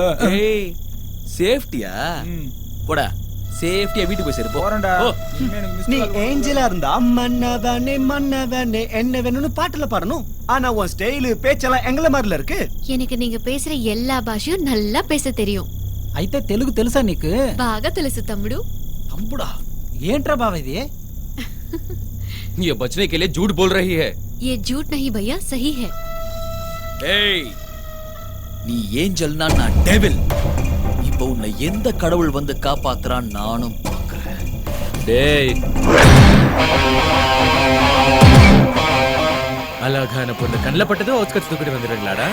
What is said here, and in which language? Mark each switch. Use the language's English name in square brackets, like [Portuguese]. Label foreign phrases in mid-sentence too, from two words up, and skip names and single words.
[Tamil] ஏய், சேஃப்டியா? போடா, சேஃப்டியா வீட்டுக்கு போய் சேரு. போறேன்டா. நீ ஏஞ்சலா இருந்தா மன்னவனே மன்னவனே என்ன வேணும்னு பாட்டுல பாடணும். ஆனா உன் ஸ்டைலு பேச்செல்லாம் எங்கள மாதிரில இருக்கு. எனக்கு நீங்க பேசுற எல்லா பாஷையும் நல்லா பேச தெரியும். [Telugu] అయితే తెలుగు తెలుసా నీకు? బాగా తెలుసు తమ్ముడు. తమ్ముడా? ఏంట్రా బావ ఇది? [Hindi] ये बचने के लिए झूठ बोल रही है. ये झूठ नहीं भैया, सही है. [Tamil] ஏய், நீ ஏஞ்சல்னா நான் டெவில். இப்போ உன்னை எந்த கடவுள் வந்து காப்பாத்துறான் நானும் பார்க்கிறேன். டேய், அழகான பொண்ணு கண்ணில் பட்டது ஒஸ்கட்ஸ் தூக்கிட்டு வந்துடுறீங்களாடா?